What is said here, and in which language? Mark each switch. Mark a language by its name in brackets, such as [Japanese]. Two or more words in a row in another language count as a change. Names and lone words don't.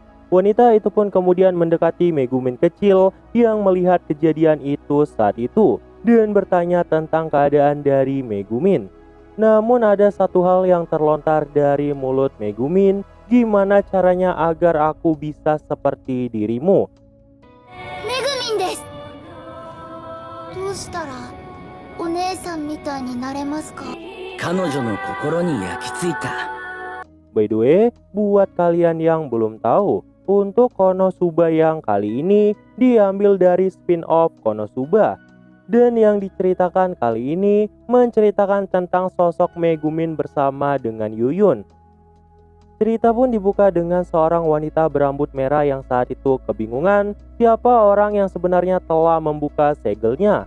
[Indonesian] Wanita itu pun kemudian mendekati Megumin kecil yang melihat kejadian itu saat itu dan bertanya tentang keadaan dari Megumin. Namun ada satu hal yang terlontar dari mulut Megumin, gimana caranya agar aku bisa seperti dirimu? [Japanese] めぐみんです. どうしたらお姉さんみたいになれますか? 彼女の心に焼き付いた。 [English] By the way, [Indonesian] buat kalian yang belum tahu, untuk Konosuba yang kali ini diambil dari spin-off Konosuba. Dan yang diceritakan kali ini menceritakan tentang sosok Megumin bersama dengan Yuyun. Cerita pun dibuka dengan seorang wanita berambut merah yang saat itu kebingungan siapa orang yang sebenarnya telah membuka segelnya.